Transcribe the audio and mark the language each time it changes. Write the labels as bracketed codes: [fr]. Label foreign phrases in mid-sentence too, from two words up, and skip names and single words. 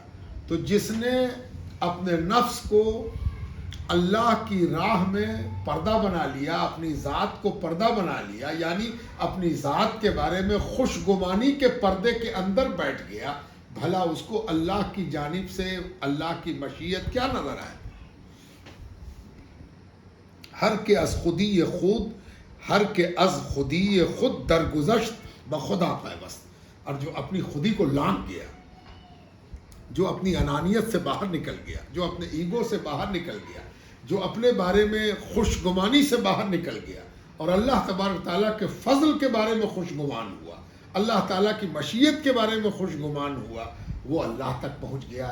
[ur] تو جس نے اپنے نفس کو اللہ کی راہ میں پردہ بنا لیا، اپنی ذات کو پردہ بنا لیا، یعنی اپنی ذات کے بارے میں خوش گمانی کے پردے کے اندر بیٹھ گیا، بھلا اس کو اللہ کی جانب سے اللہ کی مشیت کیا نظر آئے؟ [fa] ہر کے از خودی خود، ہر کے از خودی خود درگذشت بخدا پیوست. [ur] اور جو اپنی خودی کو لانگ گیا، جو اپنی انانیت سے باہر نکل گیا، جو اپنے ایگو سے باہر نکل گیا، جو اپنے بارے میں خوش گمانی سے باہر نکل گیا اور اللہ تبارک تعالیٰ کے فضل کے بارے میں خوش گمان ہوا، اللہ تعالیٰ کی مشیت کے بارے میں خوش گمان ہوا، وہ اللہ تک پہنچ گیا.